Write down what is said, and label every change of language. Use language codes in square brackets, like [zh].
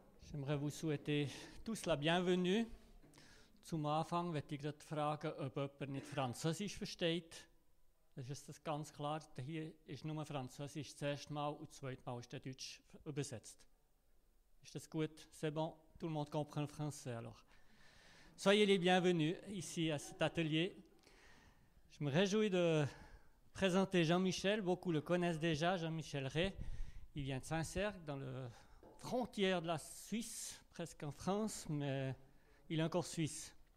[fr] J'aimerais vous souhaiter tous la bienvenue. [de] Zum Anfang möchte ich gerade fragen, ob jemand nicht Französisch versteht. Das ist das ganz klar. Hier ist nur Französisch das erste Mal und das zweite Mal ist der Deutsch übersetzt. Ist das gut? [fr] C'est bon? Tout le monde comprend le français alors. Soyez les bienvenus ici à cet atelier. Je me réjouis de présenter Jean-Michel. Beaucoup le connaissent déjà, Jean-Michel Ray. Il vient de Saint-Cergue, dans la frontière de la Suisse, presque en France, mais il est encore suisse.